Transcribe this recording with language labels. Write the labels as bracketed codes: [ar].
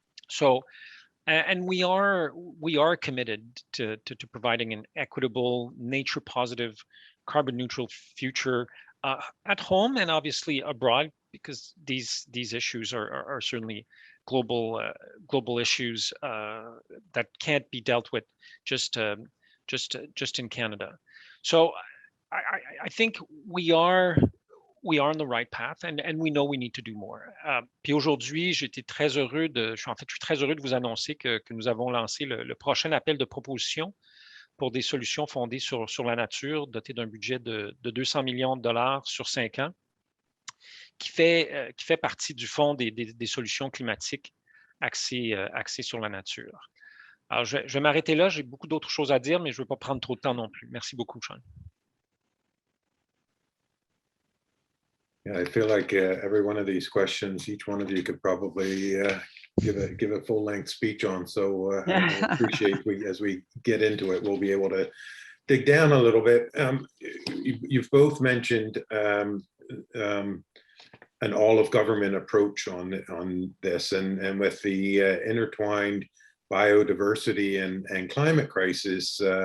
[en] So, and we are committed to providing an equitable, nature positive, carbon neutral future at home and obviously abroad, because these issues are certainly global issues that can't be dealt with just in Canada. So I think we are on the right path, and we know we need to do more. [fr] Puis aujourd'hui, je suis très heureux de vous annoncer que nous avons lancé le prochain appel de proposition pour des solutions fondées sur la nature, doté d'un budget de 200 millions de dollars sur 5 ans, qui fait partie du Fonds des solutions climatiques axées sur la nature. Alors, je vais m'arrêter là. J'ai beaucoup d'autres choses à dire, mais je ne veux pas prendre trop de temps non plus. Merci beaucoup, Shawn. [en] Yeah, I feel like every one of these questions, each one of you could probably give a full-length speech on. So I appreciate as we get into it, we'll be able to dig down a little bit. You've both mentioned an all-of-government approach on this, and with the intertwined biodiversity and climate crisis,